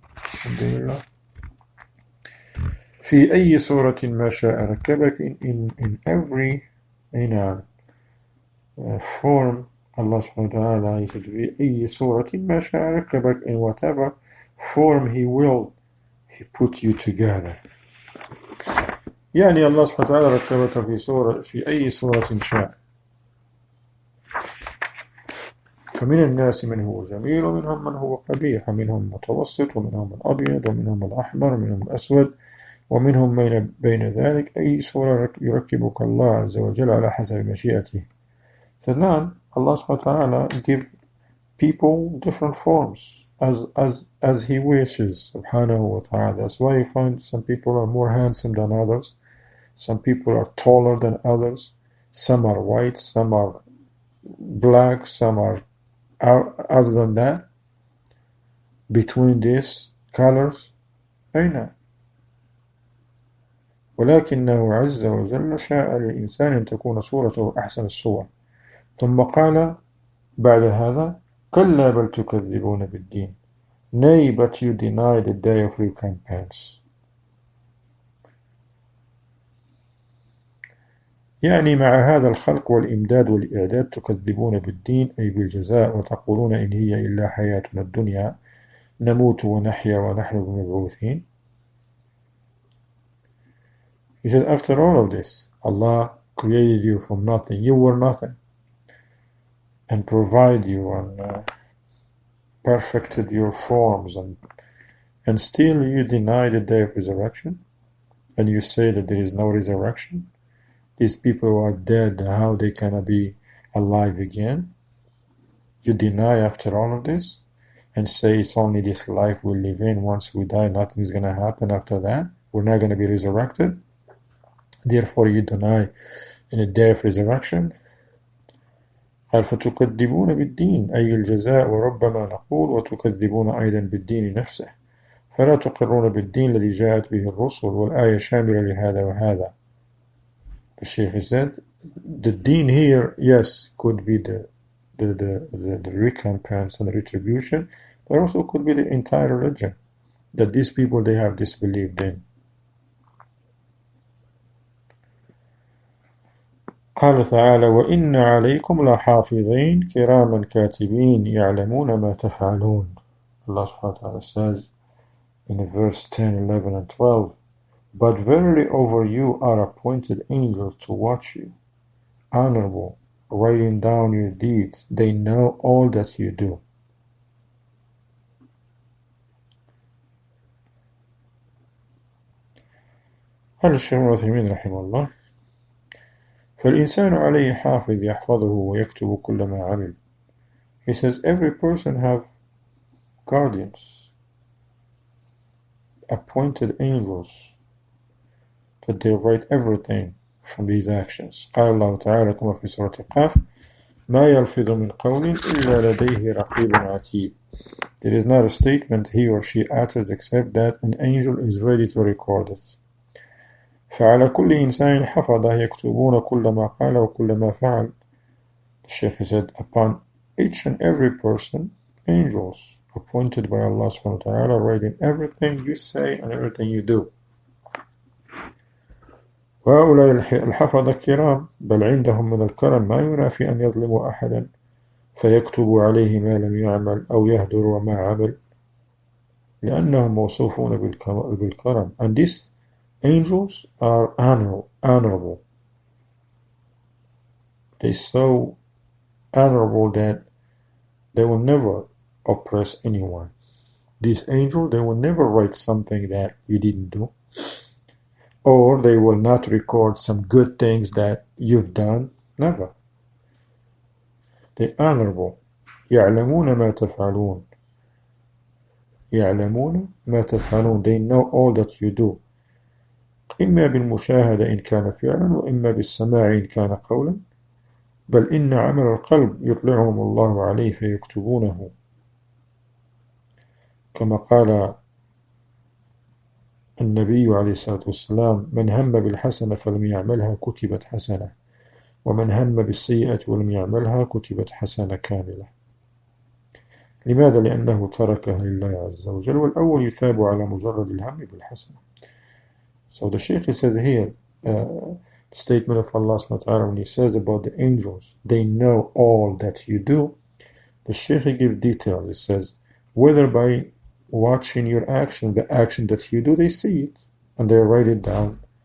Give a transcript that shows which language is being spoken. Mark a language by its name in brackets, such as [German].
[Arabic] Alhamdulillah. في أي صورة ما شاء ركبك. [English] In every form, Allah subhanahu wa ta'ala, He said, [Arabic] في أي صورة ما شاء ركبك. [English] In whatever form He will, He put you together. [Arabic] يعني الله سبحانه وتعالى ركبك في أي صورة شاء. فمن الناس من هو جميل ومنهم من هو قبيح ومنهم متوسط ومنهم الأبيض ومنهم الأحمر ومنهم الأسود ومنهم من بين ذلك أي صورة يركبك الله عز وجل على حسب مشيئته. [English] So now Allah subhanahu wa ta'ala give people different forms as He wishes subhanahu wa ta'ala. That's why you find some people are more handsome than others, some people are taller than others, some are white, some are black, some are other than that. Between these colors [Arabic] أين؟ ولكنه عز وجل شاء للإنسان أن تكون صورته أحسن الصور. ثم قال بعد هذا كلا بل تكذبون بالدين. [English] Nay, but you deny the day of recompense. [Arabic] يعني مع هذا الخلق والإمداد والإعداد تكذبون بالدين أي بالجزاء وتقولون إن هي إلا حياتنا الدنيا نموت ونحيا ونحن بمبعوثين. [English] He said, after all of this, Allah created you from nothing. You were nothing. And provided you and perfected your forms. And still you deny the day of resurrection. And you say that there is no resurrection. These people who are dead, how they can be alive again? You deny after all of this. And say it's only this life we live in. Once we die, nothing is going to happen after that. We're not going to be resurrected. Therefore you deny in a day of resurrection. [Arabic] قال فتكذبون بالدين أي الجزاء وربما نقول وتكذبون أيضا بالدين نفسه فلا تقرون بالدين الذي جاءت به الرسل والآية شاملة لهذا وهذا. [English] The Shaykh said the deen here, yes, could be the recompense and the retribution, but also could be the entire religion that these people they have disbelieved in. [Arabic] قال تعالى وإن عليكم لحافظين كراما كاتبين يعلمون ما تفعلون. [English] Allah subhanahu wa ta'ala says in verse 10, 11 and 12, but verily over you are appointed angels to watch you, honorable, writing down your deeds. They know all that you do. [Arabic] قال الشيخ ابن عثيمين رحمه الله فالإنسان عليه حافظ يحفظه ويكتب كل ما عمل. [English] He says every person have guardians, appointed angels, that they write everything from these actions. [Arabic] قال الله تعالى كما في سورة القاف ما يلفظ من قول إلا لديه رقيب عتيد. [English] There is not a statement he or she utters except that an angel is ready to record it. [Arabic] فعلى كل إنسان حفظه يكتبون كل ما قال وكل ما فعل. [English] The Shaykh said, upon each and every person, angels appointed by Allah subhanahu wa ta'ala writing everything you say and everything you do. [Arabic] وهؤلاء الحفظة كرام بل عندهم من الكرم ما ينافي أن يظلموا أحدا فيكتبوا عليه ما لم يعمل أو يهدر ما عمل لأنهم موصوفون بالكرم. [English] And these angels are honorable. They're so honorable that they will never oppress anyone. These angels, they will never write something that you didn't do, or they will not record some good things that you've done. Never. They're honorable. [Arabic] يعلمون ما تفعلون. يعلمون ما تفعلون. [English] They know all that you do. [Arabic] إما بالمشاهدة إن كان فعلا وإما بالسماع إن كان قولا بل إن عمل القلب يطلعهم الله عليه فيكتبونه كما قال النبي عليه الصلاة والسلام من هم بالحسنة فلم يعملها كتبت حسنة ومن هم بالسيئة ولم يعملها كتبت حسنة كاملة. لماذا؟ لأنه تركها لله عز وجل والأول يثاب على مجرد الهم بالحسنة. [English] So the Shaykh says here, statement of Allah subhanahu wa ta'ala when he says about the angels, they know all that you do. The Shaykh gives details. He says, whether by watching your action, the action that you do, they see it and they write it down.